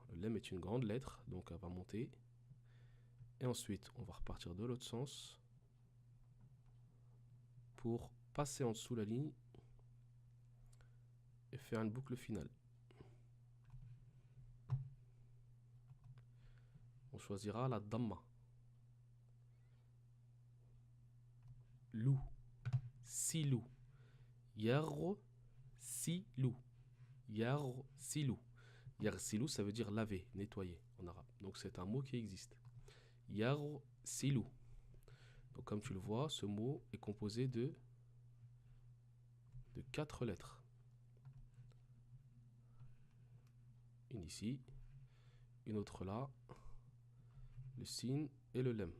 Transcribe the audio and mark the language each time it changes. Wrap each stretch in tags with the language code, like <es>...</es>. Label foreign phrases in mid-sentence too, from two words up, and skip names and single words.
<fr>Le lem est une grande lettre, donc elle va monter. Et ensuite, on va repartir de l'autre sens pour passer en dessous la ligne et faire une boucle finale. On choisira la damma.</fr> <ar>لو. سلو. يغسلو. يغسلو. يغسلو,</ar> <fr>ça veut dire laver, nettoyer en arabe. Donc c'est un mot qui existe.</fr> <ar>يغسلو.</ar> <fr>Donc comme tu le vois, ce mot est composé de 4 lettres. Une ici, une autre là, le sin et le lem.</fr>